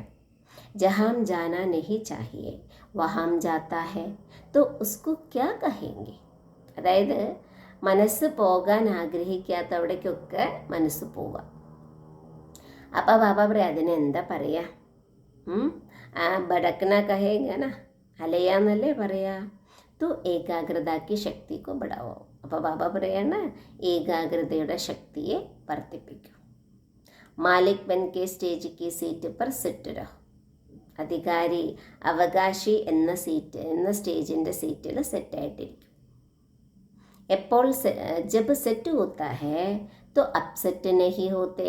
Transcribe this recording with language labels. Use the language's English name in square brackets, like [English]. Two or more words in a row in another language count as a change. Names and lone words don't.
[Hindi] जहाँ जाना नहीं चाहिए वहाँ जाता है तो उसको क्या कहेंगे. [Malayalam] അതായത് മനസ്സ് പോകാൻ ആഗ്രഹിക്കാത്തവിടേക്കൊക്കെ മനസ്സ് പോവുക. അപ്പോൾ ബാബ പറയാം, അതിനെന്താ പറയുക? [Hindi] भटकना कहेंगे ना, [Malayalam] അലയാന്നല്ലേ പറയാ. [Hindi] तो ഏകാഗ്രത की ശക്തി को बढ़ाओ. [Malayalam] അപ്പോൾ ബാബ പറയാണ്, ഏകാഗ്രതയുടെ ശക്തിയെ വർദ്ധിപ്പിക്കും. [Hindi] मालिक बन के स्टेज की सीट पर सेट रहो. [Malayalam] അധികാരി അവകാശി എന്ന സ്റ്റേജിൻ്റെ സീറ്റിൽ സെറ്റായിട്ടിരിക്കും. [Hindi] എപ്പോൾ जब सेट होता है तो अपसेट नहीं होते.